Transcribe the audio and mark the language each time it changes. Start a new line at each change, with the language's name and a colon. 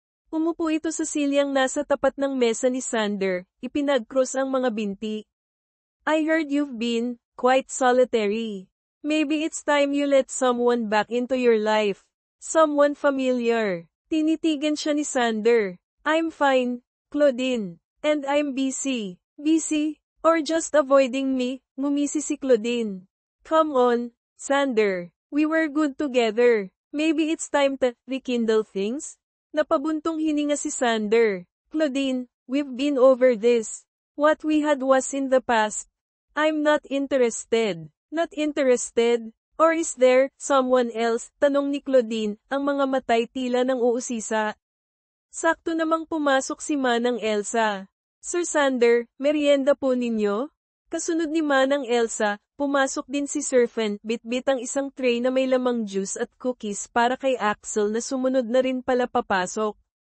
Filipino: Umupo ito sa silyang nasa tapat ng mesa ni Sander, ipinag-cross ang mga binti.
English: I heard you've been quite solitary. Maybe it's time you let someone back into your life. Someone familiar.
Filipino: Tinitigan siya ni Sander.
English: I'm fine, Claudine. And I'm busy. Busy? Or just avoiding me?
Filipino: Ngumisi si Claudine.
English: Come on, Sander. We were good together. Maybe it's time to rekindle things?
Filipino: Napabuntong hininga si Sander.
English: Claudine, we've been over this. What we had was in the past. I'm not interested. Not interested? Or is there someone else?
Filipino: Tanong ni Claudine, ang mga matay tila nang uusisa. Sakto namang pumasok si Manang Elsa. Sir Sander, merienda po ninyo? Kasunod ni Manang Elsa, pumasok din si Sir Fen, bitbit ang isang tray na may lamang juice at cookies para kay Axel na sumunod na rin pala papasok.